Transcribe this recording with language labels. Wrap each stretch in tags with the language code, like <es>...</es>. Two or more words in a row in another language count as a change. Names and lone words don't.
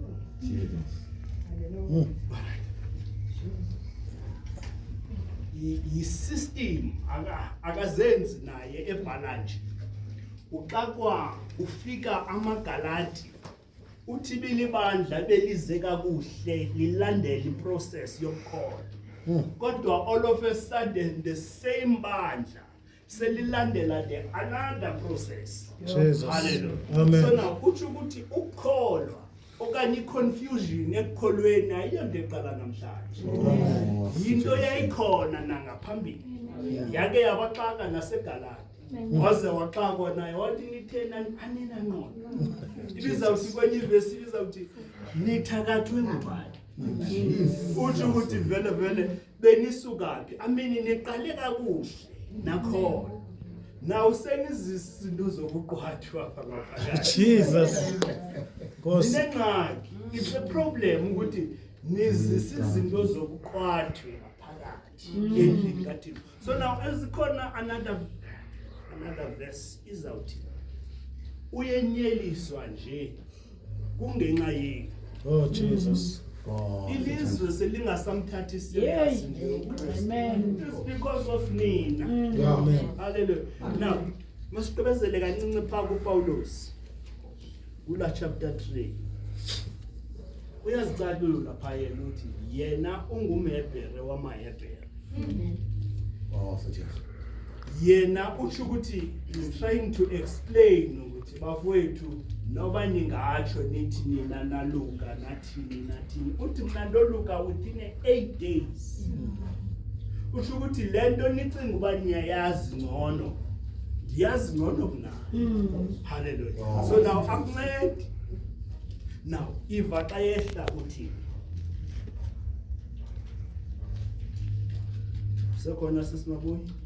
<xh>Yi-system akazenzi naye ebhalanje. Uxakwa ufika amaGalati uthi bilibandla belize kakuhle lilandela iprocess yokukholwa.</xh> <en>Kodwa all of a sudden the same bandla selilandela the another process. Jesus. Hallelujah. Amen.</en> <xh>So now uthi ukuthi ukukholwa okanye confusion ekukholweni ayiyonto eqala namhlanje. Yinto yayikhona nangaphambili. Yake yabaxaka naseGalati. Waze waxakwa naye wathi nithena aninangqondo. Ibizawuthi kwenye ivesi ibizawuthi nithakathwe ngubani. Uthi ukuthi vele benisukaphi. Amini niqale kakuhle nakhona. Now senizisi izinto zokuqwathwa phakathi. Jesus. Nkosi. Ninengxaki.</xh> <en>It's a problem</en> <xh>ukuthi nizisi izinto zokuqwathwa phakathi endlini kaThixo. So now esikhona</xh> <en>another verse</en> <xh>izawuthi uyenyeliswa nje kungenxa yenu.</xh> <en>Oh Jesus. God.</en> <xh>Ilizwe selingasamthathi serious nje.</xh> <en>Amen. It's because of</en> <xh>nina.</xh> <en>Amen. Hallelujah.</en> <xh>Now, masiqhubezele kancinci pha kuPaulos. Kula chapter 3. Uyazicalula pha yena uthi yena ungumHebhere wamaHebhere.</xh> <en>Oh, Jesus.</en> <xh>Yena uthi ukuthi</xh> <en>is trying to explain</en> <xh>ukuthi bafowethu noba ningatsho nithi nina naluka nathini uthi mina ndoluka</xh> <en>within 8 days.</en> <xh>Uthi ukuthi lento nicinga uba niyayazi ngcono ndiyazi ngcono kuna.</xh> <en>Hallelujah. So now</en> <xh>akuncedi. Now iva xa yehla uthi sekhona sisimabuyi.</xh>